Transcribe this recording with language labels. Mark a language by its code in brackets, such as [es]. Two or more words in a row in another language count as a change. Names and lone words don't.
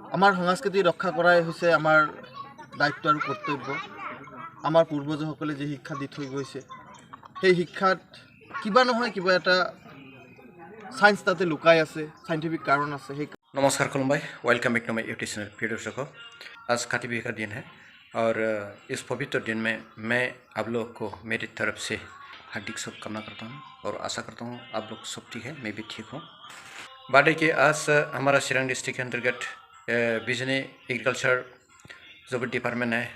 [as] আমাৰ সংস্কৃতি ৰক্ষা কৰাই হৈছে আমাৰ দায়িত্ব আৰু কৰ্তব্য। আমাৰ পূৰ্বজসকলে যে শিক্ষা দি থৈ গৈছে সেই শিক্ষাত কিবা নহয় কিবা এটা সায়েন্স তাতে লুকাই আছে, साइंटिफिक कारण আছে। [hi] नमस्कार खुलुमबाय, [en] welcome back to my YouTube channel. [hi] प्रिय दर्शकों, आज काती बिहु का दिन है और इस पवित्र दिन में मैं आप लोग को मेरी तरफ से हार्दिक शुभकामना करता हूँ और आशा करता हूँ आप लोग सब ठीक है, मैं भी ठीक हूँ। बात है कि आज हमारा सिरंग डिस्ट्रिक्ट के अंतर्गत बिजनी एग्रीकल्चर जो भी डिपार्टमेंट है,